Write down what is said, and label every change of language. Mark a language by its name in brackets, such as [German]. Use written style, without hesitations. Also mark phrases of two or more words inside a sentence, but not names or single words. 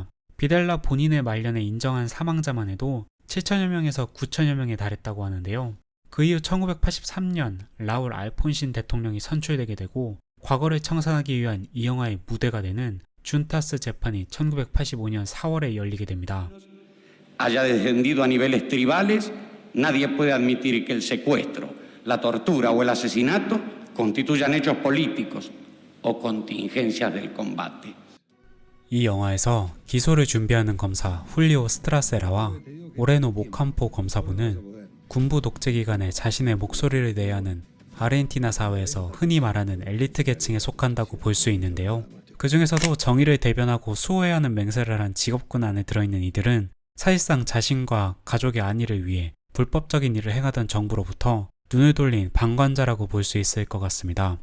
[Korean] 비델라 본인의 말년에 인정한 사망자만 해도 7천여 명에서 9천여 명에 달했다고 하는데요. 그 이후 1983년 라울 알폰신 대통령이 선출되게 되고 과거를 청산하기 위한 이 영화의 무대가 되는 준타스 재판이 1985년 4월에 열리게 됩니다. [Spanish] haya descendido a niveles tribales, nadie puede admitir que el secuestro, la tortura o el asesinato constituyan hechos políticos o contingencias del combate. [Korean] 이 영화에서 기소를 준비하는 검사 훌리오 스트라세라와 오레노 모캄포 검사부는 군부 독재 기간에 자신의 목소리를 내야 하는 아르헨티나 사회에서 흔히 말하는 엘리트 계층에 속한다고 볼 수 있는데요. 그 중에서도 정의를 대변하고 수호해야 하는 맹세를 한 직업군 안에 들어있는 이들은 사실상 자신과 가족의 안위를 위해 불법적인 일을 행하던 정부로부터 눈을 돌린 방관자라고 볼 수 있을 것 같습니다.